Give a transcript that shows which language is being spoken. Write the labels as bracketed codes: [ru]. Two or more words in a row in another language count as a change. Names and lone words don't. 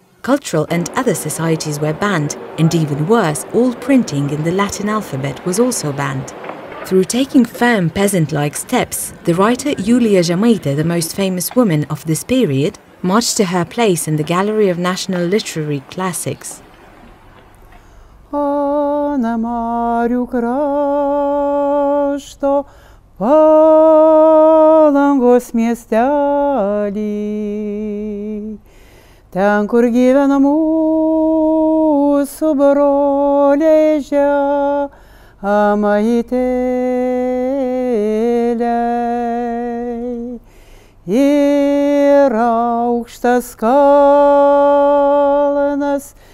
[en] Cultural and other societies were banned, and even worse, all printing in the Latin alphabet was also banned. Through taking firm peasant-like steps, the writer Yulia Jamika, the most famous woman of this period, marched to her place in the Gallery of National Literary Classics. [lt] Palangos miestely, ten kur gyvena mūsų broliai žemaitėliai, ir aukštas kalnas